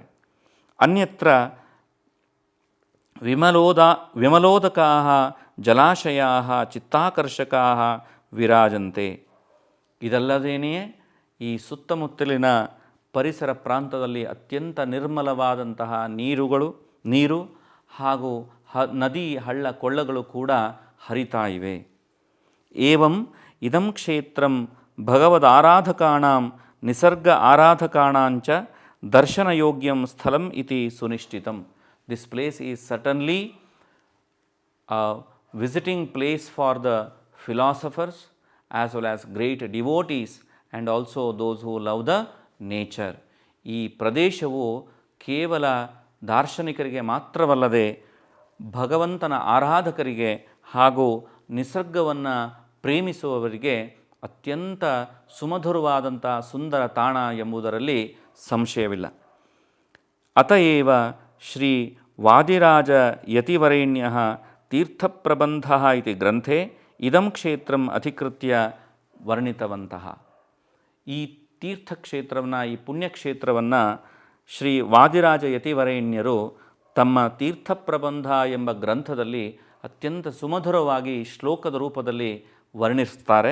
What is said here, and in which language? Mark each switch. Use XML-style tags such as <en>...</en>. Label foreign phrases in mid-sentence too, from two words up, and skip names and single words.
<sa>ಅನ್ಯತ್ರ ವಿಮಲೋದಕಾಃ ಜಲಾಶಯಾಃ ಚಿತ್ತಾಕರ್ಷಕಾಃ ವಿರಾಜಂತೆ.</sa> <kn>ಇದಲ್ಲದೇನೆಯೇ ಈ ಸುತ್ತಮುತ್ತಲಿನ ಪರಿಸರ ಪ್ರಾಂತದಲ್ಲಿ ಅತ್ಯಂತ ನಿರ್ಮಲವಾದಂತಹ ನೀರು ಹಾಗೂ ನದಿ ಹಳ್ಳ ಕೊಳ್ಳಗಳು ಕೂಡ ಹರಿತಾ ಇವೆ.</kn> <sa>ಏವಂ ಇದಂ ಕ್ಷೇತ್ರಂ ಭಗವದಾರಾಧಕಾಣಾಂ ನಿಸರ್ಗ ಆರಾಧಕಾಣಾಂಚ ದರ್ಶನಯೋಗ್ಯಂ ಸ್ಥಳಂ ಇತಿ ಸುನಿಶ್ಚಿತಂ.</sa> <en>This place is certainly a visiting place for the philosophers as well as great devotees and also those who love the nature.</en> <kn>ಈ ಪ್ರದೇಶವು ಕೇವಲ ದಾರ್ಶನಿಕರಿಗೆ ಮಾತ್ರವಲ್ಲದೆ ಭಗವಂತನ ಆರಾಧಕರಿಗೆ ಹಾಗೂ ನಿಸರ್ಗವನ್ನು ಪ್ರೇಮಿಸುವವರಿಗೆ ಅತ್ಯಂತ ಸುಮಧುರವಾದಂಥ ಸುಂದರ ತಾಣ ಎಂಬುದರಲ್ಲಿ ಸಂಶಯವಿಲ್ಲ.</kn> <sa>ಅತಏವ ಶ್ರೀ ವಾದಿರಾಜ ಯತಿವರೇಣ್ಯಃ ತೀರ್ಥಪ್ರಬಂಧಃ ಇತಿ ಗ್ರಂಥೆ ಇದಂ ಕ್ಷೇತ್ರಂ ಅಧಿಕೃತ್ಯ ವರ್ಣಿತವಂತಹ.</sa> <kn>ಈ ತೀರ್ಥಕ್ಷೇತ್ರವನ್ನು, ಈ ಪುಣ್ಯಕ್ಷೇತ್ರವನ್ನು ಶ್ರೀ ವಾದಿರಾಜ ಯತಿವರೇಣ್ಯರು ತಮ್ಮ ತೀರ್ಥಪ್ರಬಂಧ ಎಂಬ ಗ್ರಂಥದಲ್ಲಿ ಅತ್ಯಂತ ಸುಮಧುರವಾಗಿ ಶ್ಲೋಕದ ರೂಪದಲ್ಲಿ ವರ್ಣಿಸ್ತಾರೆ.</kn>